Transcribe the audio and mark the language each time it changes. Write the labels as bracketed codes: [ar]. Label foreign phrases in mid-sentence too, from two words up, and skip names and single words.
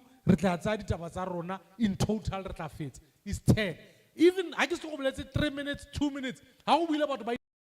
[tn] Re tla tsaya ditaba tsa rona, [en] in total, [tn] re tla fetsa. [en] It's 10. Even, I just let's say 3 minutes, 2 minutes. How will about